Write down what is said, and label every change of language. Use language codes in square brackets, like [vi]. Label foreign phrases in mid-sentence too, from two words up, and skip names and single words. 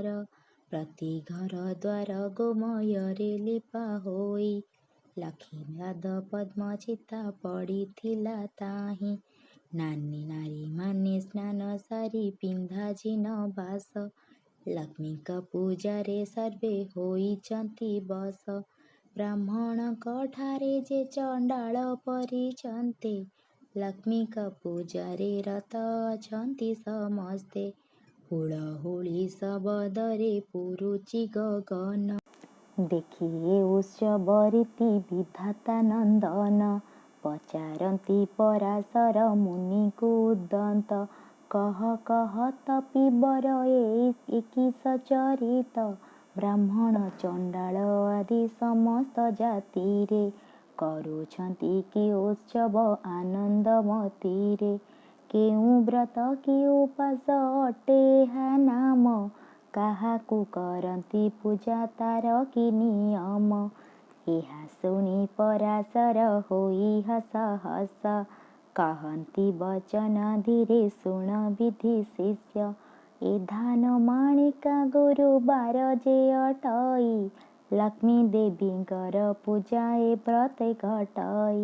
[or] ପ୍ରତି ଘର ଦ୍ୱାର ଗୋମୟରେ ଲିପା ହୋଇ। ଲକ୍ଷ୍ମୀପାଦ ପଦ୍ମ ଚିତା ପଡ଼ିଥିଲା ତାହି। ନାନୀ ନାରୀ ମାନେ ସ୍ନାନ ସାରୀ ପିନ୍ଧା ଜିନ ବାସ। ଲକ୍ଷ୍ମୀକ ପୂଜାରେ ସର୍ବେ ହୋଇଚନ୍ତି ବସ। ବ୍ରାହ୍ମଣକ ଠାରେ ଯେ ଚଣ୍ଡାଳ ପରିଚନ୍ତେ। ଲକ୍ଷ୍ମୀକ ପୂଜାରେ ରତ ଅଛନ୍ତି ସମସ୍ତେ। ହୁଳହୁଳି ଶବଦରେ ପୁରୁଚି ଗଗନ। ଦେଖିଏ ଉତ୍ସବ ରୀତି ବିଧାତା ନନ୍ଦନ। ପଚାରତୀ ପରାଶର ମୁନି କୁଦନ୍ତ। କହ କହ ତପୀବର ଏକିସ ଚରିତ। ବ୍ରାହ୍ମଣ ଚଣ୍ଡାଳ ଆଦି ସମସ୍ତ ଜାତିରେ। କରୁଛନ୍ତି କି ଉତ୍ସବ ଆନନ୍ଦମତୀରେ। କେଉ ବ୍ରତ କି ଉପାସ ଅଟେ ହା ନାମ। କାହାକୁ କରନ୍ତି ପୂଜା ତାର କି ନିୟମ। ଏହା ଶୁଣି ପରାଶର ହୋଇ ହସ ହସ। କହନ୍ତି ବଚନ ଧୀରେ ଶୁଣ ବିଧି ଶିଷ୍ୟ। ଏ ଧାନ ମାଣିକା ଗୁରୁବାର ଯେ ଅଟଇ। ଲକ୍ଷ୍ମୀ ଦେବୀଙ୍କର ପୂଜା ଏ ପ୍ରତ୍ୟେକ ଘଟଇ।